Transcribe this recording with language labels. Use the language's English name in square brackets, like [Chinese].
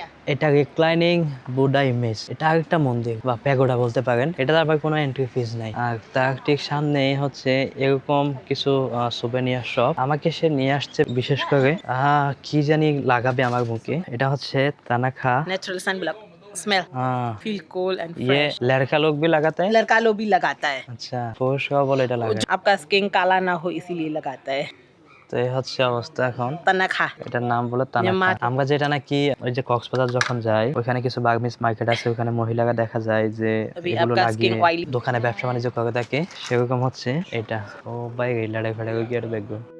[Bangla] এটা reclining Buddha image. এটা আরেকটা মন্দির বা প্যাগোডা বলতে পারেন। এটা তারপর কোনো এন্ট্রি ফিজ নাই। আর তার ঠিক সামনে হচ্ছে এরকম কিছু সুভেনিয়ার শপ। আমাকে সে নিয়ে আসছে বিশেষ করে কি জানি লাগাবে আমার মুখে। এটা হচ্ছে তানাখা [English] natural sunblock smell feel cool and [Hindi] ये [English] Fresh. [Hindi] लड़का लोग भी लगाता है। लड़का लोग भी लगाता है, [Bangla] আচ্ছা, পুরুষরাও বলে এটা লাগায়। [Hindi] आपका स्किन काला ना हो इसीलिए लगाता है। [Bangla] তো এই হচ্ছে অবস্থা এখন। [Hindi] तनखा [Bangla] এটার নাম বলে তানাখা। আমরা যেটা নাকি ওই যে কক্সবাজার যখন যাই, ওখানে কিছু বার্মিজ মার্কেট আছে, ওখানে মহিলারা দেখা যায় যে এগুলো লাগিয়ে দোকানে ব্যবসা বাণিজ্য করে থাকে, সেরকম হচ্ছে এটা। ও ভাই লাড়ে ফাড়ে গিয়ে আর দেখবো।